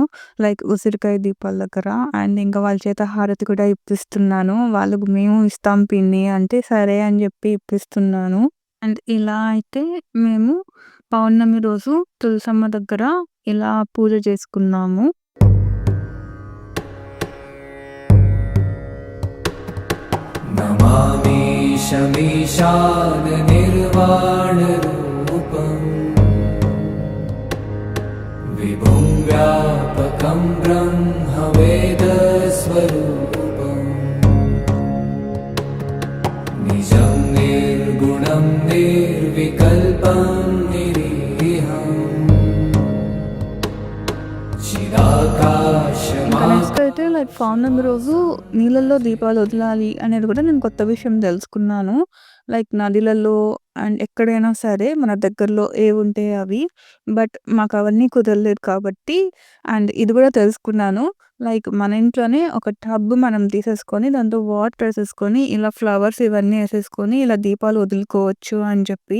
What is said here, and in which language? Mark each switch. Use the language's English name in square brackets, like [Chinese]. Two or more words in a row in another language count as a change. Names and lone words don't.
[Telugu] లైక్ ఉసిరికాయ దీపాల దగ్గర. అండ్ ఇంకా వాళ్ళ చేత హారతి కూడా ఇప్పిస్తున్నాను. వాళ్ళు మేము ఇస్తాం పిన్ని అంటే సరే అని చెప్పి ఇప్పిస్తున్నాను. అండ్ ఇలా అయితే మేము పౌర్ణమి రోజు తులసమ్మ దగ్గర ఇలా పూజ చేసుకున్నాము. [Sanskrit] नमामि शमीशान निर्वाणरूपम् विभुं व्यापकं ब्रह्मवेदस्वरूपम् निजं निर्गुणं निर्विकल्पं निरीहम् चिदाकाशमा [Telugu] నెక్స్ట్ అయితే లైక్ పౌర్ణమి రోజు నీళ్ళల్లో దీపాలు వదలాలి అనేది కూడా నేను కొత్త విషయం తెలుసుకున్నాను. లైక్ నదిలలో అండ్ ఎక్కడైనా సరే మన దగ్గరలో ఏవుంటే అవి. బట్ మాకు అవన్నీ కుదరలేదు కాబట్టి అండ్ ఇది కూడా తెలుసుకున్నాను. లైక్ మన ఇంట్లోనే ఒక టబ్ మనం తీసేసుకొని దాంట్లో వాటర్ ఏసేసుకొని ఇలా ఫ్లవర్స్ ఇవన్నీ ఏసేసుకొని ఇలా దీపాలు వదులుకోవచ్చు అని చెప్పి.